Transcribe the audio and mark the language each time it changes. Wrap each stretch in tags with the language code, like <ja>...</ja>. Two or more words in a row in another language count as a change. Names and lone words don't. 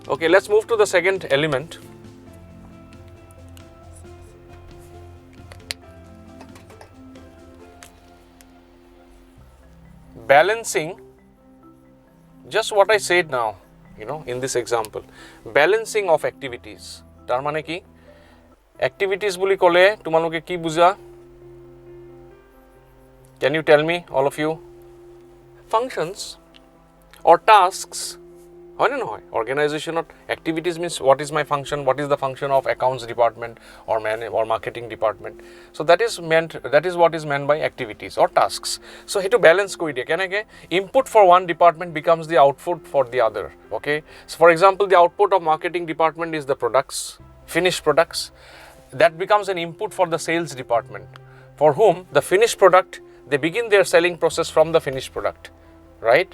<en>Okay, let's move to the second element. Balancing, just what I said now, you know, in this example. Balancing of activities.</en> <as>তাৰ মানে কি? Activities বুলি ক'লে, তোমালোকে কি বুজা?</as> <en>Can you tell me, all of you? Functions or tasks. Organization of activities means what is my function, what is the function of accounts department or marketing department. So that is what is meant by activities or tasks. So here to balance</en> <as>কৈ দিয়া কেনেকৈ</as> <en>input for one department becomes the output for the other. Okay, so for example, the output of marketing department is the products, finished products. That becomes an input for the sales department, for whom the finished product, they begin their selling process from the finished product, right?</en>